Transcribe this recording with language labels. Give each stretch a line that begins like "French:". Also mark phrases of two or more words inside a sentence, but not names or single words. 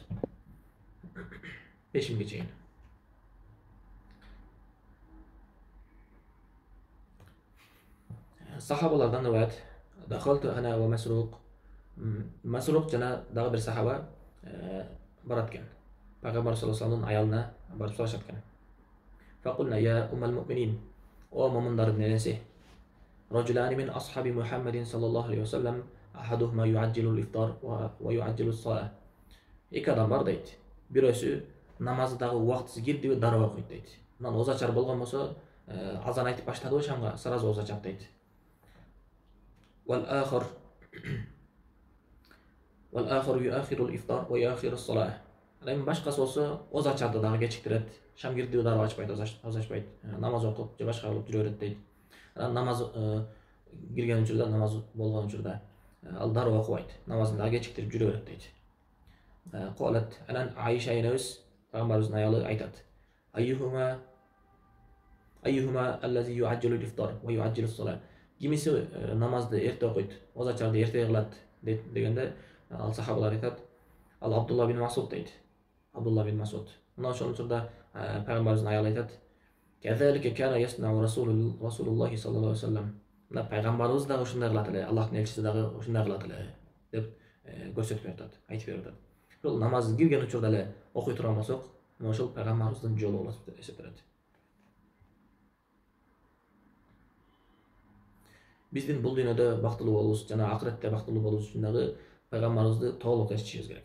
Kyrgyz: Пешимге чейин. Сахабалардан рivayet.
Arabic: دخلت أنا ومسروق.
Kyrgyz: Масрук жана дагы бир сахаба барат экен. Пайгамбар
Arabic: صلى الله عليه وسلم
Kyrgyz: аялына барып сурашат экен.
Arabic: فقلنا يا أم المؤمنين.
Kyrgyz: О муминдардын энеси.
Arabic: رجلان من أصحاب محمد صلى الله عليه وسلم أحدهما يعجل الإفطار ويعجل الصلاة.
Kyrgyz: Эки адам бар дейт. Бирөөсү намаздагы убактысы кирдиби дароо окуйт дейт. Мына озачар болгон болсо, азан айтып баштадыбы шамга, сразу озачат дейт.
Arabic: والآخر يؤخر الإفطار ويؤخر الصلاة.
Kyrgyz: Анан башкасы болсо озачарды дагы кечиктирет. Шам кирдиби дароо ачпайт, озачпайт. Намаз окуп же башка кылып жүрө берет дейт. Анан намаз кирген учурда, намаз болгон учурда ал дароо окубайт. Намазын дагы кечиктирип жүрө берет дейт. Калат анан Айша энебиз, пайгамбарыбыздын аялы айтат.
Arabic: أيهما الذي يعجل الإفطار ويعجل الصلاة.
Kyrgyz: Кимиси намазды эрте окуйт, озачарды эрте кылат дегенде ал сахабалар айтат. Ал Абдулла бин Масуд дейт. Абдулла бин Масуд. Мына ошол учурда пайгамбарыбыздын аялы айтат.
Arabic: كذلك كان يصنع رسول الله صلى الله عليه وسلم.
Kyrgyz: Мына пайгамбарыбыз дагы ушундай кылат эле, Аллахтын элчиси дагы ушундай кылат эле деп көрсөтүп атат, айтып берип атат. Ошол намаз кирген учурда эле окуй турган болсок, мына ошол пайгамбарыбыздын жолу болот деп эсептелет. Биздин бул дүйнөдө бактылуу болуубуз жана акыретте бактылуу болуубуз үчүн дагы пайгамбарыбызды толук эстишибиз керек.